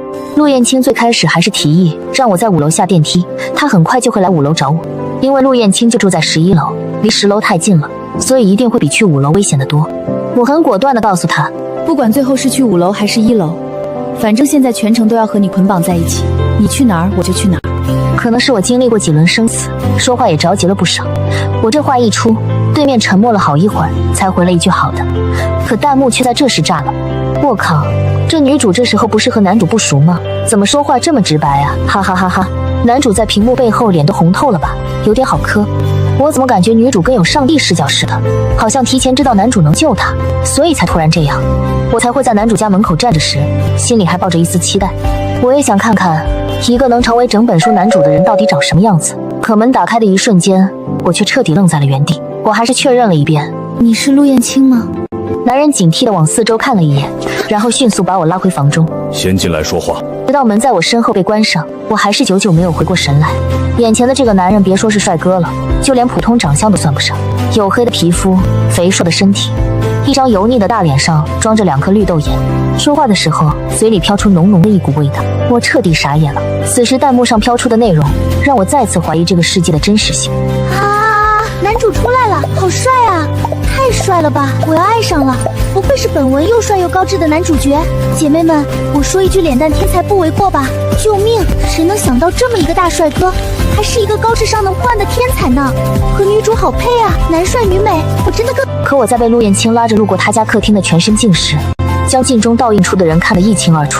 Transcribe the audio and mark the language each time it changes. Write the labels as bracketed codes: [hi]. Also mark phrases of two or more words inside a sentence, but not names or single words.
[zh] 陸燕青最開始還是提議讓我在5樓下電梯，他很快就會來5樓找我，因為陸燕青就住在11樓，離10樓太近了，所以一定會比去5樓危險得多。我很果斷地告訴他，不管最後是去5樓還是1樓，反正現在全程都要和你捆綁在一起，你去哪兒我就去哪兒。可能是我經歷過幾輪生死，說話也着急了不少。我這話一出，對面沉默了好一會兒，才回了一句好的。可彈幕卻在這時炸了。我靠，這女主這時候不是和男主不熟嗎？怎麼說話這麼直白啊？哈哈哈哈！男主在屏幕背後臉都紅透了吧，有點好磕。我怎麼感覺女主跟有上帝視角似的，好像提前知道男主能救她，所以才突然這樣。我才會在男主家門口站着時，心裡還抱着一絲期待。我也想看看一個能成為整本書男主的人到底長什麼樣子。可門打開的一瞬間，我卻徹底愣在了原地。我還是確認了一遍，你是陸燕青嗎？男人警惕地往四周看了一眼，然後迅速把我拉回房中。先进來說話。直到門在我身後被關上，我還是久久沒有回過神來。眼前的這個男人別說是帥哥了，就連普通長相都算不上。黝黑的皮膚，肥碩的身體，一張油膩的大臉上裝着2顆綠豆眼，說話的時候嘴裡飄出濃濃的一股味道。我徹底傻眼了。此時彈幕上飄出的內容讓我再次懷疑這個世界的真實性。啊，男主出來了，好帥啊，太帥了吧，我要愛上了，不愧是本文又帥又高质的男主角。姐妹們，我說一句脸蛋天才不为过吧。救命，誰能想到这麼一個大帥哥，還是一個高智商能破案的天才呢？和女主好配啊，男帥女美，我真的更…… 可我在被陸燕青拉着路過他家客廳的全身鏡時，將鏡中倒映出的人看得一清二楚。